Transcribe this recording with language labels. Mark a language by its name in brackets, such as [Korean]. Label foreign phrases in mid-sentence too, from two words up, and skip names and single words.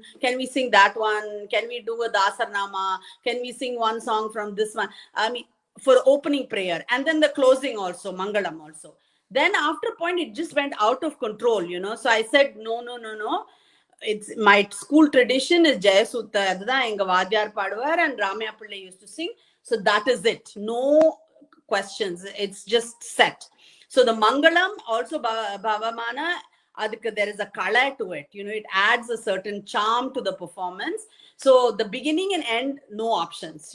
[English] Can we sing that one? Can we do a Dasarnama? Can we sing one song from this one? I mean, for opening prayer, and then the closing also, Mangalam also. Then after a point, it just went out of control, So I said, no. It's my school tradition is Jayasutta, [Tamil] அதை எங்க வாத்தியார் பாடுவார், [English] and Ramya Pillai used to sing. So that is it. No questions. It's just set. So the Mangalam also Bhavamana, there is a color to it. It adds a certain charm to the performance. So the beginning and end, no options.